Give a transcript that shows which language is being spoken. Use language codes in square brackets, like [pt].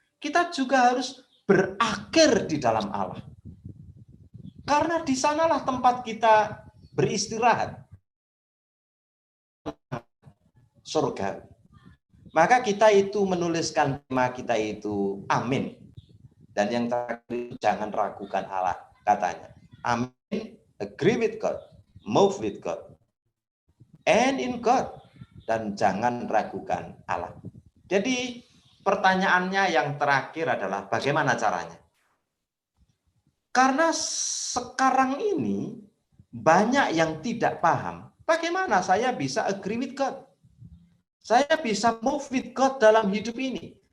[id] Kita juga harus berakhir di dalam Allah. Karena di sanalah tempat kita beristirahat. Surga. Maka kita itu menuliskan tema kita itu amin. Dan yang terakhir jangan ragukan Allah katanya. [en] Amin, agree with God, move with God, and in God. [id] Dan jangan ragukan Allah. Jadi pertanyaannya yang terakhir adalah bagaimana caranya? Karena sekarang ini banyak yang tidak paham. Bagaimana saya bisa [en] agree with God? [id] Saya bisa [en] move with God [id] dalam hidup ini.